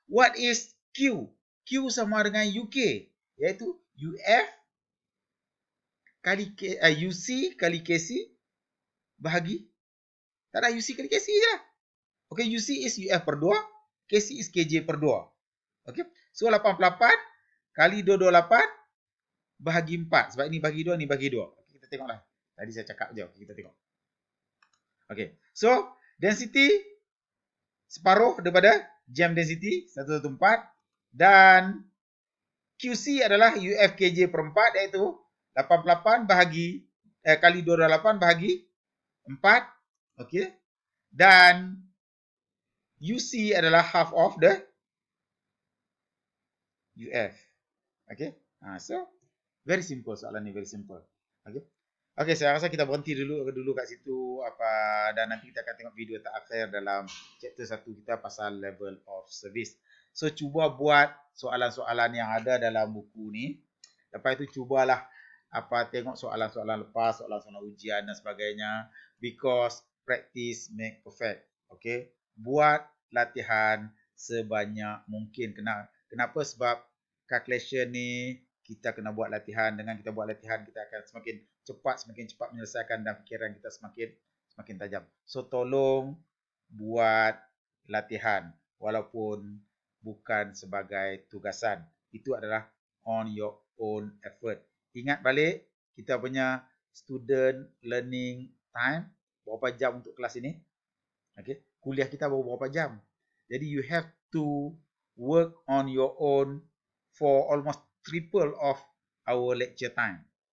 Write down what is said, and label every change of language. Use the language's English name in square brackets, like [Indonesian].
[English] What is Q? [Malay] Q sama dengan UK, iaitu UF kali UC kali KC bahagi, tak ada UC kali KC je lah. [English] Okay, UC is UF per 2, KC is KJ per 2. Okay, so [Malay] 88 kali 228 bahagi 4. Sebab ini bahagi 2, ni bahagi 2. Okay, kita tengoklah. Tadi saya cakap je, okay, kita tengok. Okay, so density separuh daripada jam density 114 dan QC adalah UF KJ per 4, iaitu 88 bahagi kali 228 bahagi 4. Okey. Dan UC adalah [English] half of the UF. [Malay] Okey. [English] So very simple [Malay] soalan ni, [English] very simple. [Malay] Okey. Okey, saya rasa kita berhenti dulu kat situ dan nanti kita akan tengok video terakhir dalam chapter 1 kita pasal level of service. So cuba buat soalan-soalan yang ada dalam buku ni. Lepas itu cubalah tengok soalan-soalan lepas, soalan-soalan ujian dan sebagainya, [English] because practice make perfect. [Malay] Okay, buat latihan sebanyak mungkin. Kenapa? Sebab calculation ni kita kena buat latihan. Dengan kita buat latihan, kita akan semakin cepat menyelesaikan dan fikiran kita semakin tajam. So tolong buat latihan walaupun bukan sebagai tugasan. Itu adalah [English] on your own effort. [Malay] Ingat balik kita punya student learning time, berapa jam untuk kelas ini. Okay. Kuliah kita berapa jam. [English] Jadi you have to work on your own for almost triple of our lecture time.